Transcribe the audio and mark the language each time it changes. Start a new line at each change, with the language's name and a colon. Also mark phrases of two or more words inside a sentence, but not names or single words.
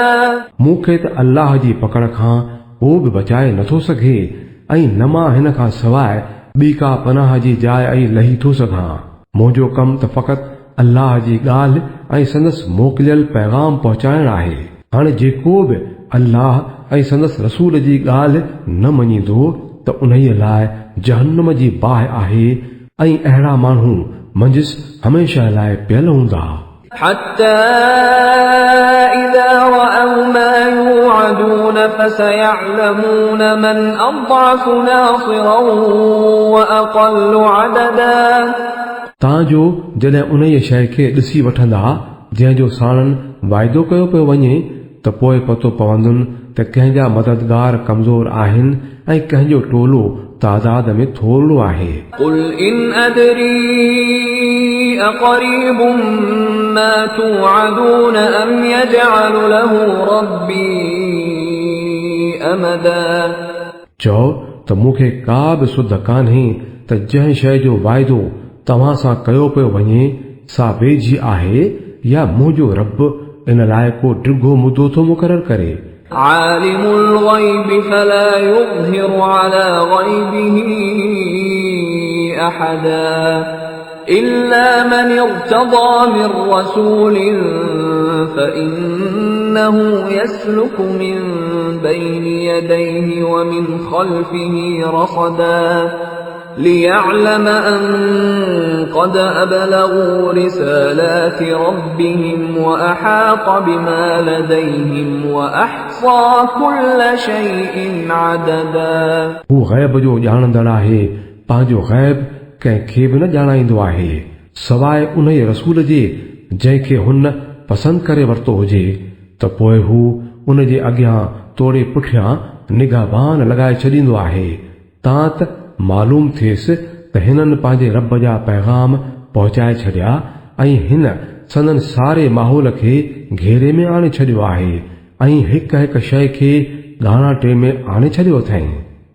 Sindhi: मूंखे त अल्लाह जी पकड़ खां को बि बचाए नथो सघे ऐं न मां हिन खां सवाइ ॿी का पनाह जी जाइ ऐं लही थो सघां। मुंहिंजो कमु त फ़क़ति अल्लाह जी ॻाल्हि ऐं संदसि मोकिलियल पैगाम पहुचाइण आहे। हाणे जेको बि अल्लाह ऐं संदसि रसूल जी ॻाल्हि न मञींदो त उन्हीअ लाइ जहन्नम जी बाहि आहे ऐं अहिड़ा माण्हू मंझि हमेशह लाइ पियल हूंदा।
Arabic: حتى إذا رأوا ما يوعدون فسيعلمون من أضعف ناصرا وأقل عددا
Sindhi: तांजो जॾहिं उन शइ खे ॾिसी वठंदा जंहिंजो साणनि वाइदो कयो पियो वञे त पोइ पतो पवंदुनि त कंहिंजा मददगार कमज़ोर आहिनि ऐं कंहिंजो टोलो तादाद में थोरो आहे।
Arabic: قل إن أدري أقريب ما توعدون أم يجعل له ربي أمدا
Sindhi: चओ त मूंखे का बि सुध कान्हे त जंहिं शइ जो वाइदो तव्हां सां कयो पियो वञे सा वेझी आहे या मुंहिंजो रब इन लाइ को डिघो मुदो थो मुक़ररु करे।
Arabic: عالم الغيب فلا يظهر على غيبه أحدا إلا من ارتضى من رسول فإنه يسلك من بين يديه ومن خلفه رصدا ليعلم أن قد أبلغوا رسالات ربهم وأحاط بما لديهم وأحصى كل شيء عددا
Sindhi: हू ग़ैब जो ॼाणंदड़ आहे पंहिंजो ग़ैब कंहिंखे बि न ॼाणाईंदो आहे सवाइ उन रसूल जे जंहिंखे हुन पसंदि करे वरितो हुजे त पोइ हू उन जे अॻियां तोड़े पुठियां निगाहबान लॻाए छॾींदो आहे तां त मालूम थिएसि त हिननि पंहिंजे रब जा पैगाम पहुचाए छॾिया ऐं हिन संदन सारे माहौल खे घेरे में आणे छॾियो आहे ऐं हिक हिक शइ खे ॻाणाटे में आणे छॾियो अथई।